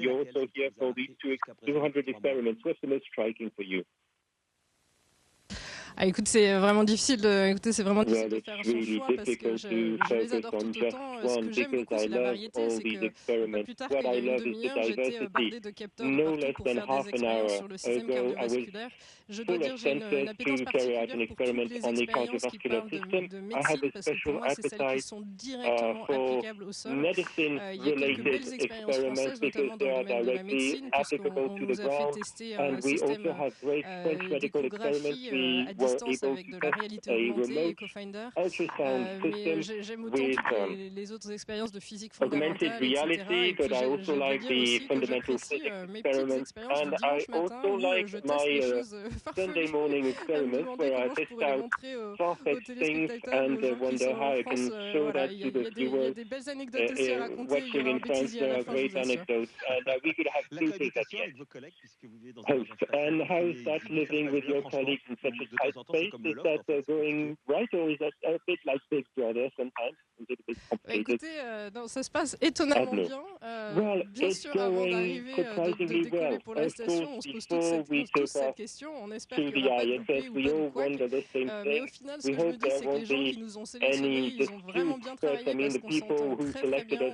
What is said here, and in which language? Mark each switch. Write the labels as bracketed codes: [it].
[en] You're also here for these 200 experiments. What's the most striking for you? [fr] Ah, écoute, c'est vraiment difficile de faire un choix parce que je les adore tout autant. Ce que j'aime beaucoup, c'est la variété. C'est que pas plus tard qu'il y a une demi-heure, j'étais bardé de capteurs de partout pour faire des expériences sur le système cardiovasculaire. Je dois dire, j'ai une appétence particulière pour toutes les expériences qui parlent de médecine, parce que pour moi, c'est celles qui sont directement applicables au sol. Il n'y a quelques belles expériences françaises, notamment dans le domaine de la médecine, puisqu'on nous a fait tester un système d'échographie à distance avec de la réalité augmentée et Cofinder. Mais j'aime autant toutes les autres expériences de physique fondamentale, etc. Et puis je dois dire aussi que j'apprécie mes petites expériences du dimanche matin où je teste des choses farfelues en me demandant comment je pourrais les montrer aux téléspectateurs et aux gens qui sont en France. Voilà, il y a des belles anecdotes aussi à raconter. Il y aura un bêtisier à la fin, je vous assure. L'accréditation avec vos collègues, puisque vous vivez dans [en] And how is that living with your colleagues in such a tight space? Is that going right, or is that a bit like Big Brother sometimes? [fr] Écoutez, non, ça se passe étonnamment bien. Bien sûr, avant d'arriver, de décoller pour la station, on se pose tous cette question. On espère qu'il n'y aura pas de coupé ou pas de couac. Mais au final, ce que je me dis, c'est que les gens qui nous ont sélectionnés, ils ont vraiment bien travaillé parce qu'on s'entend très bien.